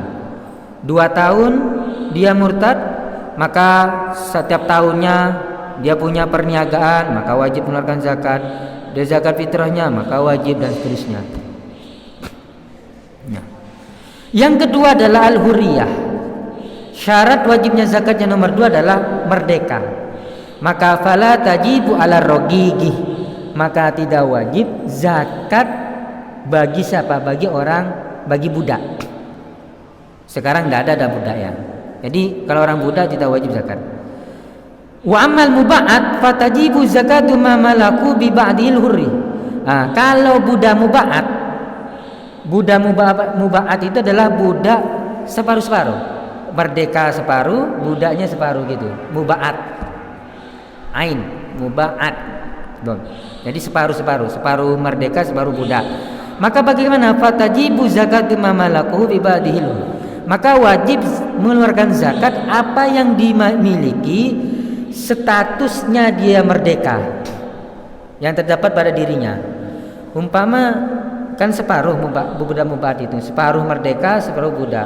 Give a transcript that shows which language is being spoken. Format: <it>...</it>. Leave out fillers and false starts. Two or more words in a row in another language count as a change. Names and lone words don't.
<id>2 tahun dia murtad, maka setiap tahunnya dia punya perniagaan, maka wajib mengeluarkan zakat. Dia zakat fitrahnya, maka wajib, dan seterusnya. Ya. Yang kedua adalah al-hurriyah. Syarat wajibnya zakat yang nomor 2 adalah merdeka.</id> <ar>Maka فلا تجب على رقيق,</ar> <id>maka tidak wajib zakat bagi siapa? Bagi budak. Sekarang tidak ada budak ya. Jadi kalau orang budak tidak wajib zakat.</id> <ar>وأما المبعض فتجب زكاة ما ملك ببعض الحر.</ar> <id>Nah, kalau budak muba'at itu adalah budak separuh-separuh. Merdeka separuh, budaknya separuh gitu. Muba'at. Ain, muba'at. Jadi separuh-separuh, separuh merdeka, separuh budak. Maka bagaimana?</id> <ar>فتجب زكاة ما ملك ببعض الحر.</ar> <id>Maka wajib mengeluarkan zakat apa yang dimiliki statusnya dia merdeka, yang terdapat pada dirinya. Umpama kan separuh budak muba'at itu, separuh merdeka, separuh budak.</id>